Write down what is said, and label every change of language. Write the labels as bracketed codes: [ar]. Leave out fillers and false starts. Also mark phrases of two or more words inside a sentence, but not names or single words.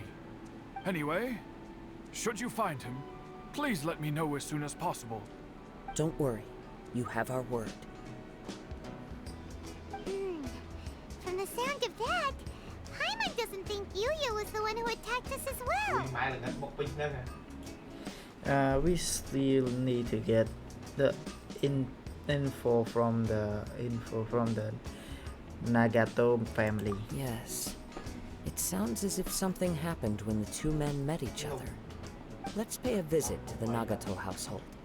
[en] Anyway, should you find him, please let me know as soon as possible. Don't worry, you have our word. From the sound of that, Paimon doesn't think Yuya was the one who attacked us as well. [km] ម៉ែល្ងិតមកពេញហ្នឹង [en] we still need to get the info from the Nagato family. Yes. It sounds as if something happened when the two men met each other. Let's pay a visit to the Nagato household.